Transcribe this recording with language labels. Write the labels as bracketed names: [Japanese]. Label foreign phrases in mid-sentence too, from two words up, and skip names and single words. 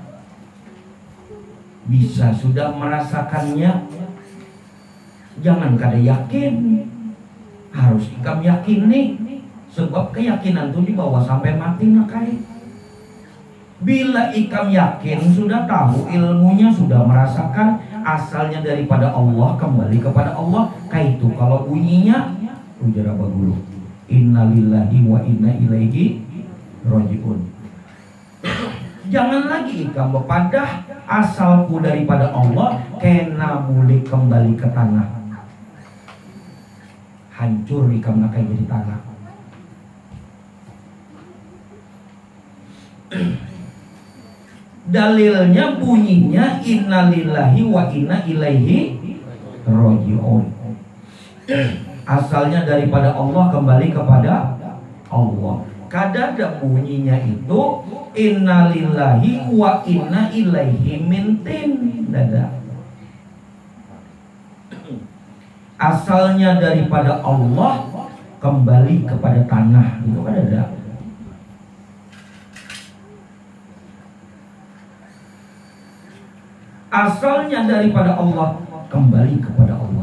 [Banjar] bisa sudah merasakannya, jangan kada yakin, harus ikam yakin nih, sebab keyakinan itu dibawa sampai mati nakai. Bila ikam yakin, sudah tahu ilmunya, sudah merasakan, asalnya daripada Allah, kembali kepada Allah. Kayak itu kalau bunyinya ujar apa dulu, [Arabic] إنا لله وإنا إليه راجعون. [Banjar] Jangan lagi ikam bepadah asalku daripada Allah, kena boleh kembali ke tanah. Hancur ikam nakai jadi tanah. Dalilnya bunyinya [Arabic] إنا لله وإنا إليه راجعون. [Banjar] Asalnya daripada Allah, kembali kepada Allah. Kada ada bunyinya itu [Arabic] إنا لله وإنا إليه [Banjar] mintin. Dada. Asalnya daripada Allah, kembali kepada tanah. Itu kan ada. Asalnya daripada Allah, kembali kepada Allah.